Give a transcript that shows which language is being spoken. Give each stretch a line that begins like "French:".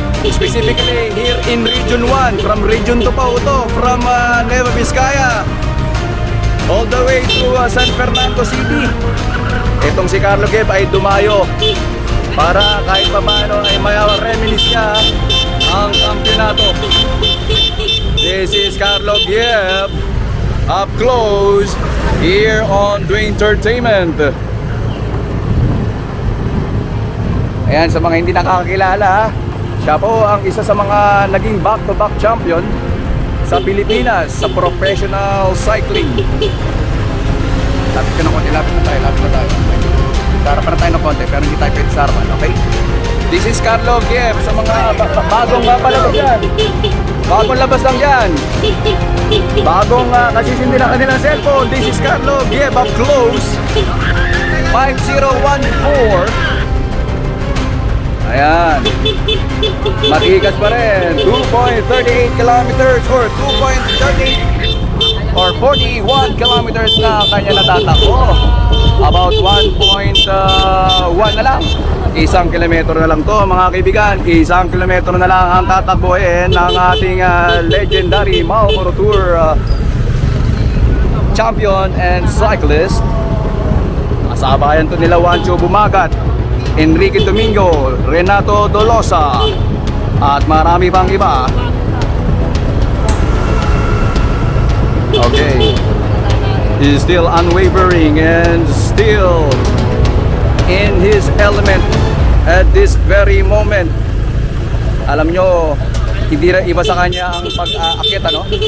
English: Specifically here in Region 1, from Region 2
Filipino: pa ito,
English: from Nueva Vizcaya all the way to San Fernando City.
Filipino: Itong si Carlo Gibb ay dumayo para kahit pa paano ay reminisce niya ang kampyonato.
English: This is Carlo Gibb up close here on Dwayne Entertainment.
Filipino: Ayan, sa mga hindi nakakakilala, siya po ang isa sa mga naging back-to-back champion sa Pilipinas sa professional cycling. Lapit ka ng konti, lapit na tayo. Sarapan na tayo ng konti, pero hindi tayo pwede sarapan, okay?
English: This is
Filipino: Carlo Gibb sa mga bagong palabas yan. Bagong labas lang yan. Bagong kasisindi na kanilang cellphone.
English: This is Carlo Gibb up close. 5014.
Filipino: Ayan. Matigas pa rin. 2.38 kilometers or 2.38 or 41 kilometers na kanya natatakbo. About 1.1 na lang. 1 kilometro na lang to mga kaibigan. 1 kilometro na lang ang tatakbuhin ng ating
English: legendary Marlboro Tour champion and cyclist.
Filipino: Kasabayan to nila Juancho Bumagat, Enrique Domingo, Renato Dolosa at marami pang iba.
English: Okay, he's still unwavering and still in his element at this very moment.
Filipino: Alam nyo, hindi na iba sa kanya ang pag-akit, ano?